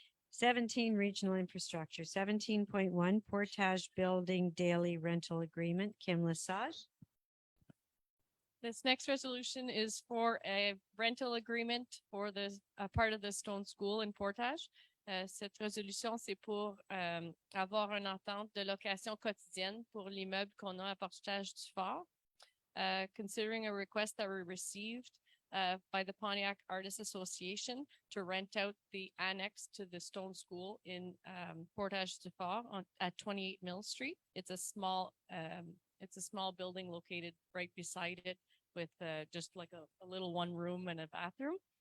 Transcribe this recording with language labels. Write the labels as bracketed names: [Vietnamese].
[English] 17 regional infrastructure. 17.1 Portage Building Daily Rental Agreement. Kim Lesage. This next resolution is for a rental agreement for the part of the Stone School in Portage. [French] Cette résolution, c'est pour avoir une entente de location quotidienne pour l'immeuble qu'on a à Portage du Fort. [English] Considering a request that we received by the Pontiac Artists Association to rent out the annex to the Stone School in Portage du Fort at 28 Mill Street. It's a small building located right beside it with just like a little one room and a bathroom.